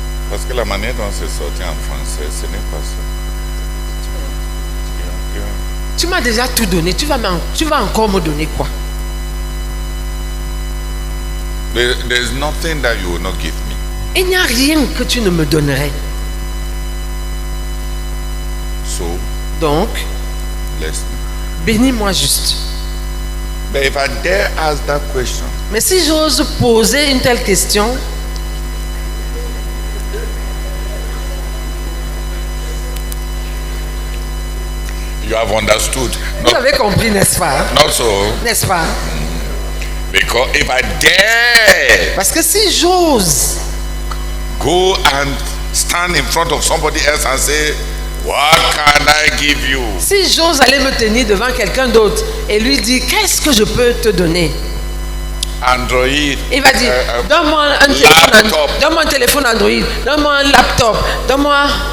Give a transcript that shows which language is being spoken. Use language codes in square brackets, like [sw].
[fr] Parce que la manière dont c'est sorti en français, ce n'est pas ça. tu m'as déjà tout donné, tu vas encore me donner quoi? [en] There's nothing that you will not give me. [fr] Il n'y a rien que tu ne me donnerais. [en] So, [fr] Donc, [en] bless me. [fr] bénis-moi juste. [en] But if I dare ask that question, [fr] Mais si j'ose poser une telle question, [en] you have understood. [fr] vous avez compris, n'est-ce pas? [en] Not so. [fr] N'est-ce pas? [en] Because if I dare [fr] Parce que si j'ose [en] go and stand in front of somebody else and say, what can I give you? [fr] Si j'ose aller me tenir devant quelqu'un d'autre et lui dire qu'est-ce que je peux te donner, [en] Android. [fr] il va dire donne-moi donne-moi un téléphone Android, donne-moi un laptop, donne-moi.